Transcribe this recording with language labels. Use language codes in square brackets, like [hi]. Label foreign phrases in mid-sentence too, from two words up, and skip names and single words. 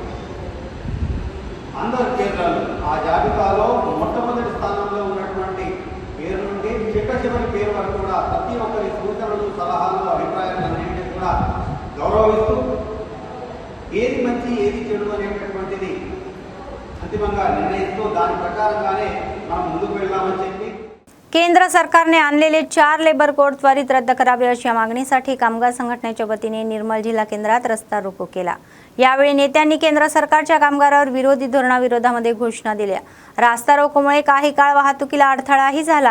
[te] అందరి కేంద్రాలు ఆ జాబితాలో మొట్టమొదటి స్థానంలో ఉన్నటువంటి పేరు నుండి చివరి పేరు వరకు కూడా ప్రతి ఒక్కరి సూచనలు, సలహాలు, అభిప్రాయాలన్నింటినీ కూడా గౌరవిస్తూ ఏది మంచి ఏది చెడు అనేటటువంటిది అంతిమంగా निर्णय దాని ప్రకారంగానే మనం ముందుకు వెళ్దామని చెప్పి [mr] केंद्र सरकारने आणलेले 4 [en] labour code [mr] त्वरित रद्द करावे अशा मागणीसाठी कामगार संघटनेच्या वतीने निर्मल जिल्हा केंद्रात रस्ता रोको केला। यावेळी नेत्यांनी केंद्र सरकारच्या कामगारावर विरोधी धोरणाविरोधामध्ये घोषणा दिल्या। रास्ता रोकोमुळे काही काळ वाहतुकीला अडथळाही झाला।